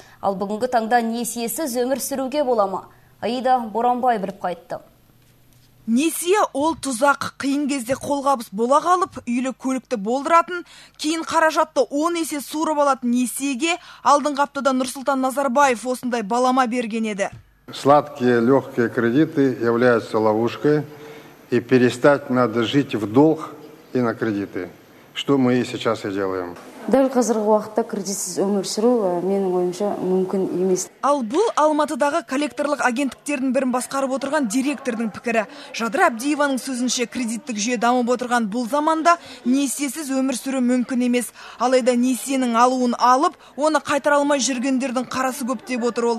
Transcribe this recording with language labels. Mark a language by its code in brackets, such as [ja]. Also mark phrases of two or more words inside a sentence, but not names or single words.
[kk] Ал бүгінгі таңда несиесіз өмір сүруге бола ма? Аида Боранбай біліп қайтты. Несие ол тұзақ, қиын кезде қолғабыс бола қалып, үйлі көлікті болдыратын, кейін қаражатты 10 есе суырып алатын несиеге алдыңғы аптада Нұрсұлтан Назарбаев осындай балама берген еді. [ru] Сладкие, легкие кредиты являются ловушкой, и перестать надо жить в долг и на кредиты, что мы и сейчас и делаем. [kk] Дәл қазіргі уақытта кредитсіз өмір сүру менің ойымша мүмкін емес. Ал бұл Алматыдағы коллекторлық агенттіктердің бірін басқарып отырған директордың пікірі. Жадыра Әбдиеваның сөзінше кредиттік жүйе дамып отырған бұл заманда несиесіз өмір сүру мүмкін емес. Алайда несиенің алуын алып, оны қайтара алмай жүргендердің қарасы көп деп отыр ол.